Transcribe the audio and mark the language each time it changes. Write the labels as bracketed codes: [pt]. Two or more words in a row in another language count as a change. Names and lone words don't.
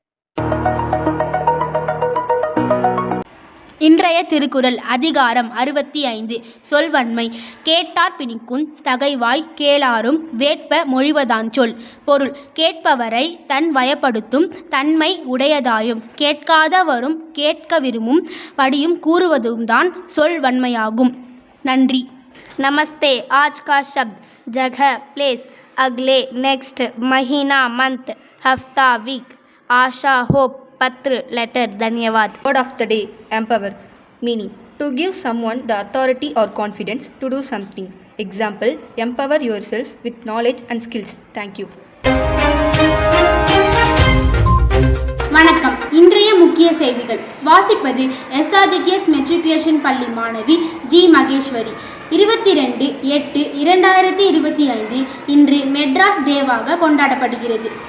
[ta] இன்றைய திருக்குறள் அதிகாரம் 65 சொல்வன்மை. கேட்டார் பிணிக்குந் தகைவாய் கேளாரும் வேட்ப மொழிவதான் சொல். பொருள்: கேட்பவரை தன் வயப்படுத்தும் தன்மை உடையதாயும் கேட்காதவரும் கேட்க விரும்பும் படியும் கூறுவதும்தான் சொல்வன்மையாகும். நன்றி. [hi] नमस्ते. आज का शब्द जगह, प्लेस, अगले, नेक्स्ट, महीना, मंथ, हफ्ता, वीक, आशा, होप, पत्र, लेटर. धन्यवाद. [en] Word of the day: empower. Meaning: to give someone the authority or confidence to do something. Example: empower yourself with knowledge and skills. Thank you. [ta] வணக்கம். இன்றைய முக்கிய செய்திகள் வாசிப்பது SRGDS மெட்ரிகுலேஷன் பள்ளி மாணவி ஜி மகேஸ்வரி. 22/8/2025 இன்று மெட்ராஸ் டேவாக கொண்டாடப்படுகிறது.